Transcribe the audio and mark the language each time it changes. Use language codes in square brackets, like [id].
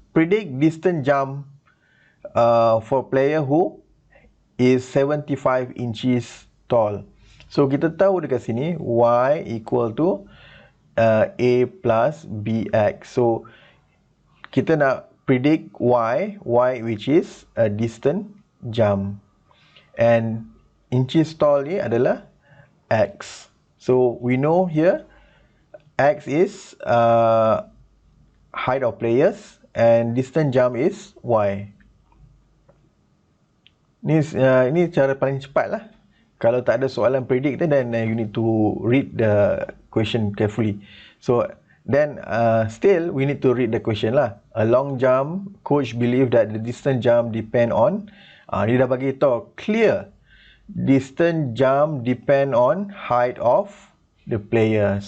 [en] Predict distance jump for player who is 75 inches tall. [ms] So, kita tahu dekat sini, Y equal to A plus BX. [en] So, [ms] kita nak [en] predict Y which is a distance jump. [ms] And inches tall ni adalah X. [en] So, we know here, X is height of players and distance jump is Y. [ms] Ini cara paling cepat lah. Kalau tak ada soalan [en] predict then you need to read the question carefully. So then still we need to read the question lah. A long jump, coach believe that the distance jump depend on, [ms] dia dah bagi tahu [en] clear, distance jump depend on height of the player.